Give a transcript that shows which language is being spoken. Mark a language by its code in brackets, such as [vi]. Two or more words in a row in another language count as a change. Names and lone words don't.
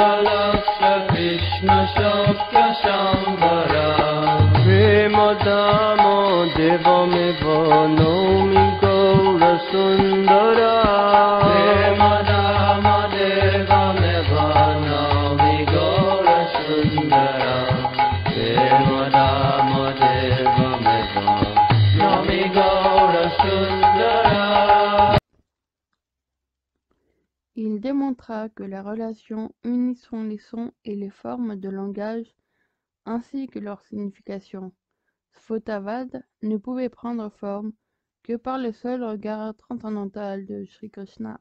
[sa] लक्ष्य कृष्ण शोक्य संभर प्रेम धाम देवमेव नौमि गौर सुंदरा प्रेम धाम देवमेव नौमि गौर सुंदरा प्रेम धाम देवमेव नौमि गौर सुंदरा. [fr] Il démontra que la relation unissant les sons et les formes de langage ainsi que leur signification, Sphotavad, ne pouvait prendre forme que par le seul regard transcendantal de Sri Krishna.